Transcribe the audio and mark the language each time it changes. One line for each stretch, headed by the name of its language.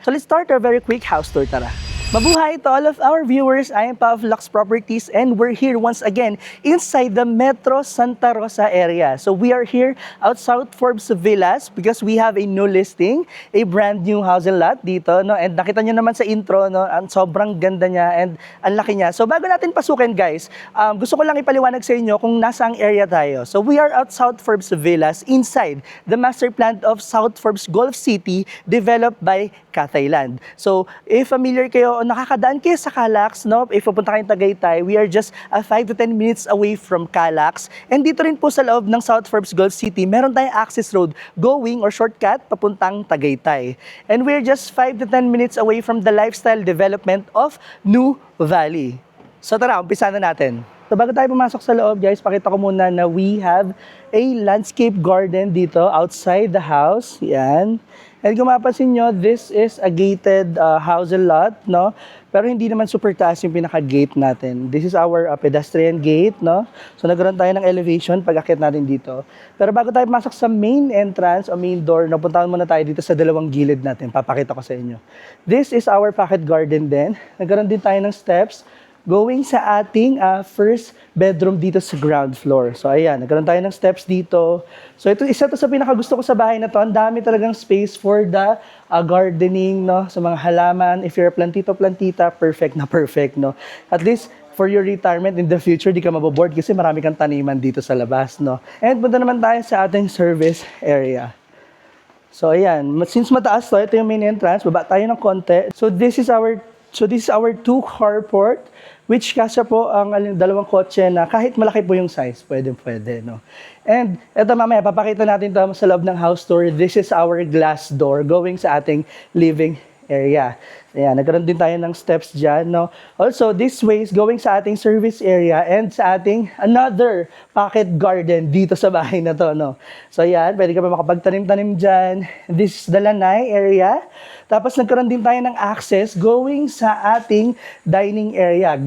English: So let's start our very quick house tour, tara. Mabuhay to all of our viewers. I am Pa of Lux Properties and we're here once again inside the Metro Santa Rosa area. So we are here out South Forbes Villas because we have a new listing, a brand new housing lot dito, no?
Filipino: And nakita nyo naman sa intro, no? Ang sobrang ganda niya and ang laki niya. So bago natin pasukin guys, gusto ko lang ipaliwanag sa inyo kung nasaang area tayo.
English: So we are out South Forbes Villas inside the master plan of South Forbes Gulf City developed by Cathay Land.
Filipino: So if familiar kayo o nakakadaan kayo sa Calax, no?
English: If
Filipino: pupunta kayong
English: Tagaytay, we are just 5 to 10 minutes away from Calax.
Filipino: And dito rin po sa loob ng South Forbes Gulf City, meron tayong
English: access road going or shortcut
Filipino: papuntang Tagaytay.
English: And we're just 5 to 10 minutes away from the lifestyle development of New Valley.
Filipino: So tara, umpisa na natin. So bago tayo pumasok sa loob, guys, pakita ko muna na
English: we have a landscape garden
Filipino: dito
English: outside the house.
Filipino: Yan.
English: And
Filipino: kung mapapansin nyo,
English: this is a gated housing lot, no?
Filipino: Pero hindi naman super taas yung pinaka-gate natin.
English: This is our pedestrian gate,
Filipino: no? So nagkaroon tayo ng elevation pag akit natin dito. Pero bago tayo pumasok sa main entrance o main door, napuntahan muna tayo dito sa dalawang gilid natin. Papakita ko sa inyo.
English: This is our pocket garden din.
Filipino: Nagkaroon din tayo ng steps going sa ating first bedroom dito sa ground floor. So ayan, nagkaroon tayo ng steps dito. So ito, isa to sa pinakagusto ko sa bahay na to. Ang dami talagang
English: space for the gardening,
Filipino: no? Sa mga halaman.
English: If you're a plantito,
Filipino: plantita, perfect na perfect, no?
English: At least for your retirement in the future,
Filipino: di ka maboboard kasi marami kang taniman dito sa labas, no? And punta naman tayo sa ating service area. So ayan, since mataas to, ito yung main entrance, baba tayo ng konti.
English: So this is our 2 carport, which
Filipino: kasya po ang dalawang kotse na kahit malaki po yung size, pwede, no? And eto mamaya, papakita natin ito sa loob ng house tour.
English: This is our glass door going
Filipino: sa ating
English: living area.
Filipino: Ayan, nagkaroon din tayo ng steps dyan, no?
English: Also, this way is going sa ating service area and sa ating another pocket garden
Filipino: dito sa bahay na to,
English: no?
Filipino: So, ayan, pwede ka pa makapagtanim-tanim dyan.
English: This is the lanai area.
Filipino: Tapos, nagkaroon din tayo ng access going sa ating dining area.